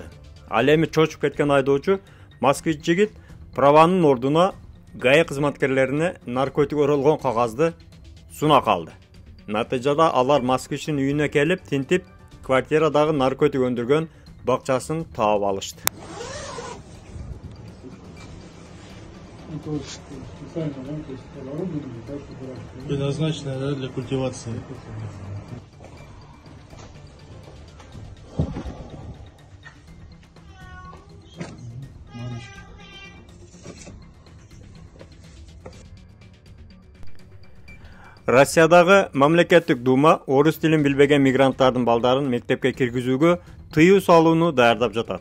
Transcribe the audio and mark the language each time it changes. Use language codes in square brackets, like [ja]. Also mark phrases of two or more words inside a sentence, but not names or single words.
[ky] Ал эми чочуп кеткен айдоочу москвич жигит праванын ордуна ГАИ кызматкерлерине наркотик оролгон кагазды суна калды. Натыйжада алар москвичтин үйүнө келип, тинтип, квартирадагы наркотик өндүргөн бакчасын таап алышты. [ru] Предназначенная для культивации. [ky] Россиядагы мамлекеттик дума орус тилин билбеген мигранттардын балдарын мектепке киргизүүгө тыюу салууну даярдап жатат.